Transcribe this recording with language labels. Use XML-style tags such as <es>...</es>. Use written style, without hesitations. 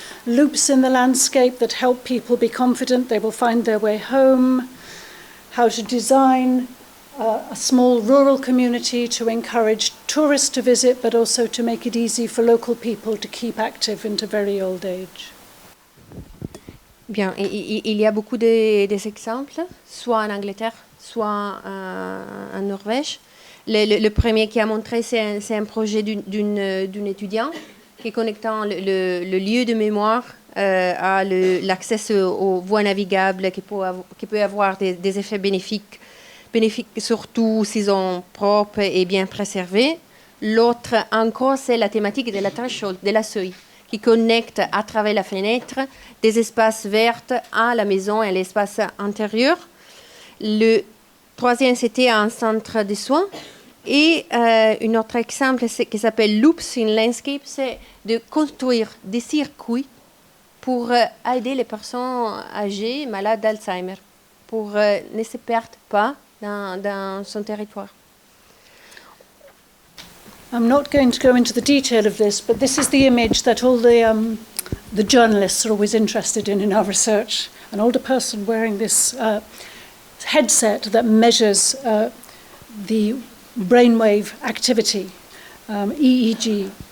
<en>Loops in the landscape that help people be confident they will find their way home. How to design a small rural community to encourage tourists to visit, but also to make it easy for local people to keep active into very old age.</en> <fr>Bien, il y a beaucoup d'exemples, soit en Angleterre, soit en Norvège. Le premier qui a montré, c'est un projet d'une étudiante qui est connectant le lieu de mémoire à l'accès aux voies navigables qui peut avoir des effets bénéfiques surtout s'ils sont propres et bien préservés. L'autre encore, c'est la thématique de la threshold, de la seuil, qui connecte à travers la fenêtre des espaces verts à la maison et à l'espace intérieur. Le troisième, c'était un centre de soins. Et un autre exemple qui s'appelle Loops in Landscape, c'est de construire des circuits pour aider les personnes âgées malades d'Alzheimer, pour ne se perdre pas dans son territoire.</fr> <en>I'm not going to go into the detail of this, but this is the image that all the journalists are always interested in our research. An older person wearing this headset that measures the brainwave activity, EEG.</en>